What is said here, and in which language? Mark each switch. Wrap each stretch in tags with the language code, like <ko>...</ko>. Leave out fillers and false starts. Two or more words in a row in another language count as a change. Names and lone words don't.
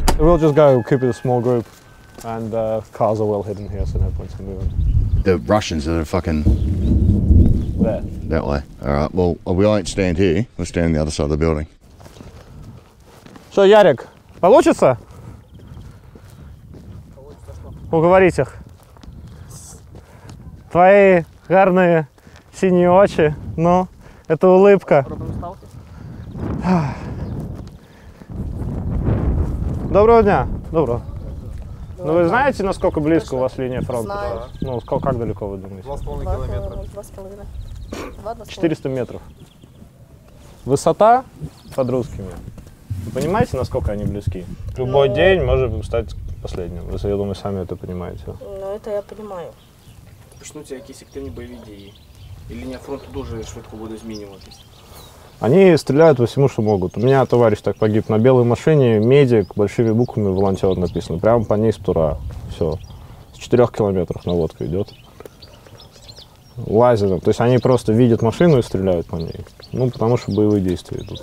<en>we'll just go keep it a small group, and cars are well hidden here, so no point in moving. The Russians are fucking There. that way. All right. Well, we won't stand here. We'll stand on the other side of the building.</en> <ru>Что, Ярик, получится? Уговорить их. Твои гарные синие очи, ну, это улыбка.</ru> <uk>Доброго дня. Доброго.</uk> <ru>Ну вы знаете, насколько близко у вас линия фронта? Знаю. Ну, как далеко вы думаете? 2,5 километра. 2,5. 400 метров. Высота под русскими. Вы понимаете, насколько они близки? Любой день может стать последним. Вы, я думаю, сами это понимаете. Ну, это я понимаю.</ru> <uk>Почнуться якісь активні бойові дії. І лінія фронту дуже швидко буде змінюватись.</uk> <ru>Они стреляют по всему, что могут. У меня товарищ так погиб на белой машине, медик, большими буквами волонтер написано. Прямо по ней с тура. Все. С 4 километров наводка идет. Лазером. То есть они просто видят машину и стреляют по ней. Ну, потому что боевые действия идут.</ru>